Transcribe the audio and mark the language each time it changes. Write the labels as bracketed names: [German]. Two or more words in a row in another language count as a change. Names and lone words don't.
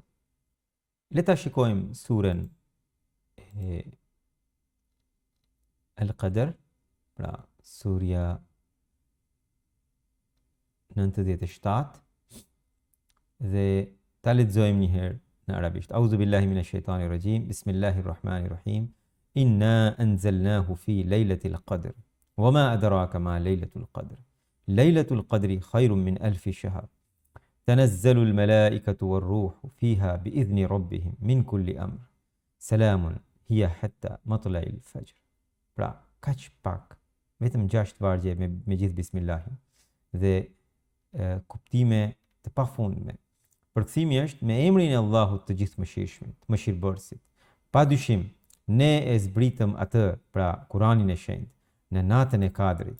[Albanian] Le ta shikojmë surën El-Qadr, pra surja 97, dhe ta lexojmë një herë në arabisht. [Arabic] أعوذ بالله من الشيطان الرجيم. بسم الله الرحمن الرحيم. إنا أنزلناه في ليلة القدر. وما أدراك ما ليلة القدر. ليلة القدر خير من ألف شهر. تنزل الملائكة والروح فيها بإذن ربهم من كل أمر سلام هي حتى مطلع الفجر. [Albanian] Pra, kaq pak, vetëm 6 vargje me gjithë bismillahin dhe kuptime të pafundme. Përkthimi është me emrin e Allahut të gjithëmëshirshmit, mëshirbërësit. Padyshim, ne e zbritëm atë, pra Kuranin e shenjtë, në natën e kadrit.